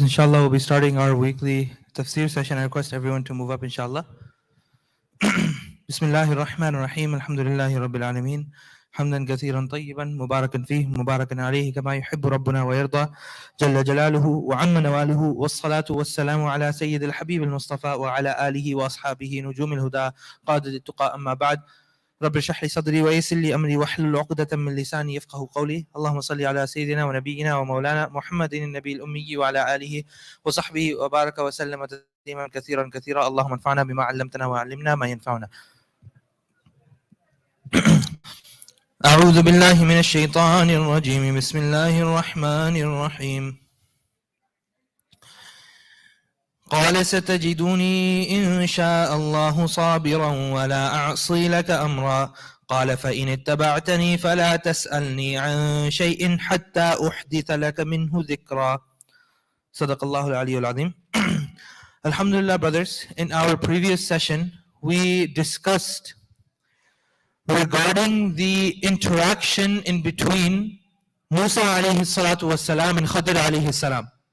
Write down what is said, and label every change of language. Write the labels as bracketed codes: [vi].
[en] Inshallah, we'll be starting our weekly Tafseer session. I request everyone to move up, inshallah. [ar] Bismillahir Rahmanir Rahim. Alhamdulillahi Rabbil Alameen. حمدا كثيرا طيبا مباركا فيه مباركا عليه كما يحب ربنا ويرضى جل جلاله وعم نواله والصلاة والسلام على سيد الحبيب المصطفى وعلى آله وأصحابه نجوم الهدى قادة التقى أما بعد رب اشرح لي صدري ويسر لي امري واحلل عقدة من لساني يفقه قولي اللهم صل على سيدنا ونبينا ومولانا محمد النبي الامي وعلى اله وصحبه وبارك وسلم تسليما كثيرا كثيرا اللهم انفعنا بما علمتنا وعلمنا ما ينفعنا. أعوذ بالله من الشيطان الرجيم بسم الله الرحمن الرحيم. قال ستجدني إن شاء الله صابرا ولا أعصي لك أمرا قال فإن اتبعتني فلا تسألني عن شيء حتى أحدث لك منه ذكرا. صدق الله العلي العظيم. [en] Alhamdulillah, brothers, in our previous session we discussed regarding the interaction in between Musa alayhi salatu wassalam and Khadr alayhi salam.